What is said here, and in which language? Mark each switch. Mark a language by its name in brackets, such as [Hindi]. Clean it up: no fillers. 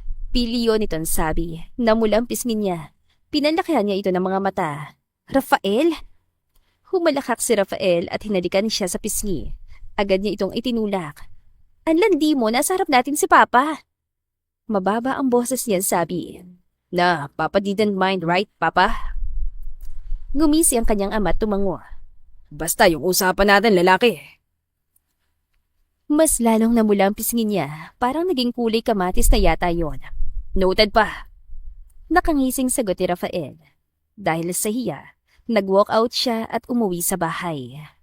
[Filipino] Piliyo nitong sabi, namulang pisngin niya. Pinalakihan niya ito ng mga mata. Rafael? Humalakak si Rafael at hinalikan siya sa pisngi. Agad niya itong itinulak. Ang landi mo, nasa harap natin si Papa. Mababa ang boses niya sabi. [English] Na, Papa didn't mind, right, Papa? [Filipino] Ngumisi ang kanyang ama at tumango. Basta yung usapan natin, lalaki. Mas lalong namula ang pisngin niya, parang naging kulay kamatis na yata yon. Noted pa. Nakangising sagot ni Rafael. Dahil sa hiya, nag-walk out siya at umuwi sa bahay.